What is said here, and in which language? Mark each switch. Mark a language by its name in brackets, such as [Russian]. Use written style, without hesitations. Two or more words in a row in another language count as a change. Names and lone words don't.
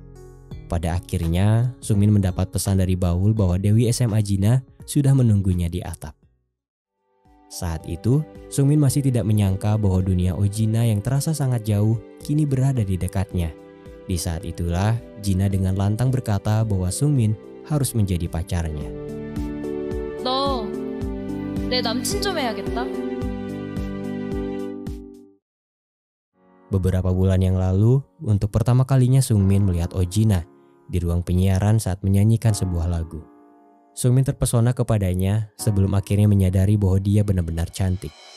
[Indonesian] Pada akhirnya, Sung-min mendapat pesan dari Baul bahwa Dewi SMA Jina sudah menunggunya di atap. Saat itu, Sung-min masih tidak menyangka bahwa dunia Ojina yang terasa sangat jauh kini berada di dekatnya. Di saat itulah, Jina dengan lantang berkata bahwa Sung-min harus menjadi pacarnya. [Korean] 너 내 남친 좀 해야겠다. [Indonesian] Beberapa bulan yang lalu, untuk pertama kalinya Sung-min melihat Ojina di ruang penyiaran saat menyanyikan sebuah lagu. Sung-min terpesona kepadanya sebelum akhirnya menyadari bahwa dia benar-benar cantik.